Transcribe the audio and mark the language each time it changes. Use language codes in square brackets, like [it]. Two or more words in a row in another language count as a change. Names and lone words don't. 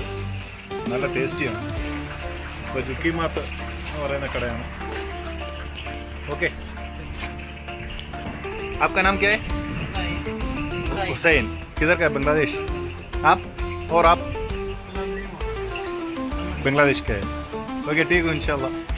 [ml] നല്ല ടേസ്റ്റിയാണ്. ഇപ്പോൾ ലുക്കിമാത്ത് എന്ന് പറയുന്ന കടയാണ്. ഓക്കെ, [hi] आपका नाम क्या है? हुसैन. किधर का है? बांग्लादेश. आप और आप बांग्लादेश का है. ओके ठीक है इंशाल्लाह.